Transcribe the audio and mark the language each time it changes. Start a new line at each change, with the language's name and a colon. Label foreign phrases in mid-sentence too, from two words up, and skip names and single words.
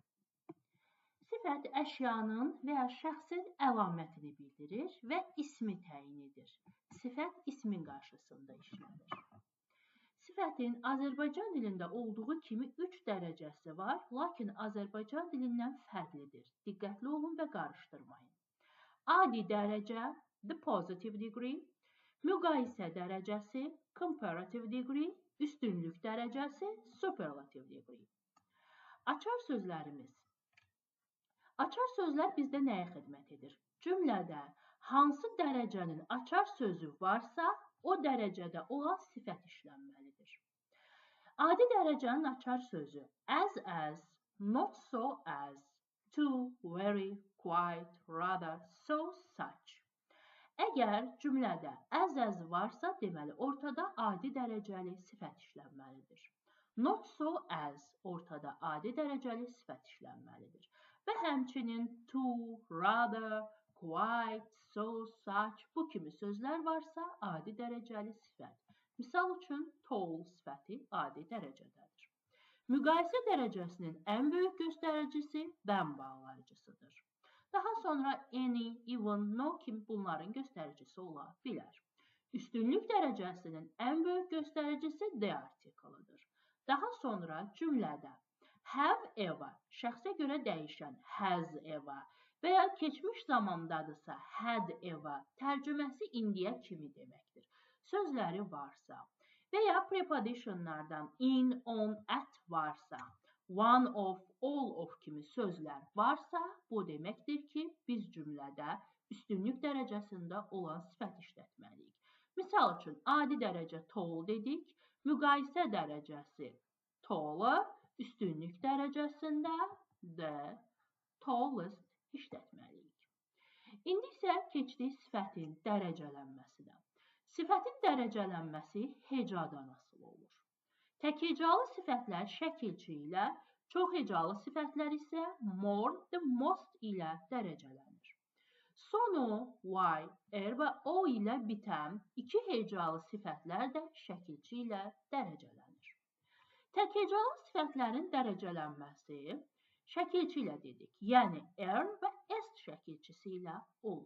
Azerbaijani: Sifət əşyanın və ya şəxsin əlamətini bildirir və ismi təyin edir. Sifət ismin qarşısında işlənir. Sifətin Azərbaycan dilində olduğu kimi 3 dərəcəsi var, lakin Azərbaycan dilindən fərqlidir. Diqqətli olun və qarışdırmayın. Adi dərəcə,
English: the positive degree,
Azerbaijani: müqayisə dərəcəsi,
English: comparative degree,
Azerbaijani: üstünlük dərəcəsi,
English: superlative degree.
Azerbaijani: Açar sözlərimiz. Açar sözlər bizdə nəyə xidmət edir? Cümlədə hansı dərəcənin açar sözü varsa, o dərəcədə olan sifət işlənməlidir. Adi dərəcənin açar sözü
English: as, not so as, to, very, quite, rather, so, such.
Azerbaijani: Əgər cümlədə as varsa, deməli ortada adi dərəcəli sifət işlənməlidir.
English: Not so as
Azerbaijani: ortada adi dərəcəli sifət işlənməlidir. Və həmçinin
English: to, rather, quite, so, such
Azerbaijani: bu kimi sözlər varsa adi dərəcəli sifət. Misal üçün tall sifəti adi dərəcədədir. Müqayisə dərəcəsinin ən böyük göstəricisi than bağlayıcısıdır. Daha sonra
English: any, even, no
Azerbaijani: kimi bunların göstəricisi ola bilər. Üstünlük dərəcəsinin ən böyük göstəricisi the artiklıdır. Daha sonra cümlədə
English: have ever,
Azerbaijani: şəxsə görə dəyişən
English: has ever
Azerbaijani: və ya keçmiş zamandadırsa
English: had ever
Azerbaijani: tərcüməsi indiyə kimi deməkdir. Sözləri varsa və ya prepositionlardan
English: in, on, at
Azerbaijani: varsa,
English: one of, all of
Azerbaijani: kimi sözlər varsa, bu deməkdir ki, biz cümlədə üstünlük dərəcəsində olan sifət işlətməliyik. Misal üçün, adi dərəcə tall dedik, müqayisə dərəcəsi taller, üstünlük dərəcəsində
English: the tallest
Azerbaijani: işlətməliyik. İndi isə keçdik sifətin dərəcələnməsinə. Sifətin dərəcələnməsi hecadan asılı olur. Tək hecalı sifətlər şəkilçi ilə, çox hecalı sifətlər isə
English: more, the most
Azerbaijani: ilə dərəcələnir. Sonu y, və o ilə bitən iki hecalı sifətlər də şəkilçi ilə dərəcələnir. Tək hecalı sifətlərin dərəcələnməsi şəkilçi ilə dedik, yəni və est şəkilçisi ilə olur.